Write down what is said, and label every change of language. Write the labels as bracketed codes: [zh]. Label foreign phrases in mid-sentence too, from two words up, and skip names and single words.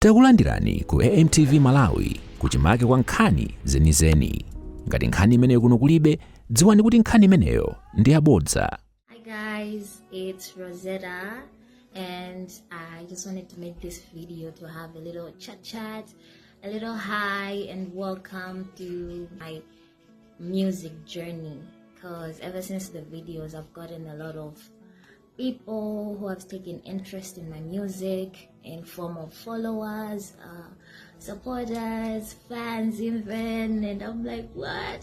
[ny] Takulandirani ku AMTV Malawi kuchimake kwa nkhani zenizeni. Ngati nkhani imeneyo kuno kulibe, dziwani kuti nkhani imeneyo ndi yabodza. [en] Hi guys, it's Rosettaart and I just wanted to make this video to have a little chat, a little hi and welcome to my music journey, because ever since the videos I've gotten a lot of people who have taken interest in my music in form of followers, supporters, fans even, and I'm like, what?